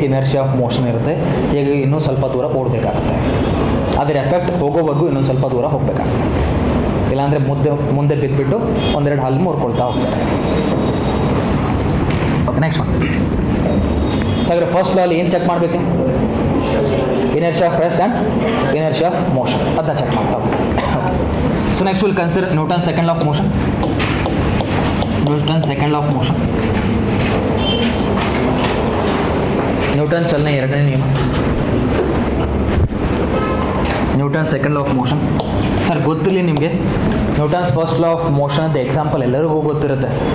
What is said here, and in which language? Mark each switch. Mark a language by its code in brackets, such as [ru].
[kn] Energy of motion ಇರುತ್ತೆ, ಹೀಗಾಗಿ ಇನ್ನೂ ಸ್ವಲ್ಪ ದೂರ ಓಡಬೇಕಾಗುತ್ತೆ. ಅದರ ಎಫೆಕ್ಟ್ ಹೋಗೋವರೆಗೂ ಇನ್ನೊಂದು ಸ್ವಲ್ಪ ದೂರ ಹೋಗಬೇಕಾಗುತ್ತೆ. ಇಲ್ಲಾಂದರೆ ಮುಂದೆ ಬಿದ್ದುಬಿಟ್ಟು ಒಂದೆರಡು ಹಲ್ಲು ಮುರ್ಕೊಳ್ತಾ ಹೋಗ್ತಾರೆ. [en] Okay, next one. [kn] ಸೊ ಹಾಗಾದ್ರೆ ಫಸ್ಟ್ ಲಾ ಅಲ್ಲಿ ಏನು ಚೆಕ್ ಮಾಡಬೇಕು? [en] inertia of rest and inertia of motion. [kn] ಅದನ್ನ ಚೆಕ್ ಮಾಡ್ತಾ ಹೋಗ್ತೀವಿ. [en] So next will consider Newton second law of motion. Newton second law of motion. [kn] Newton ಚಲನೆ ಎರಡನೇ ನಿಯಮ. Newton second law of motion. Sir ಗೊತ್ತಿರಲಿ ನಿಮಗೆ, Newton's first law of motion ಅಂತ example ಎಲ್ಲರಿಗೂ ಗೊತ್ತಿರುತ್ತೆ.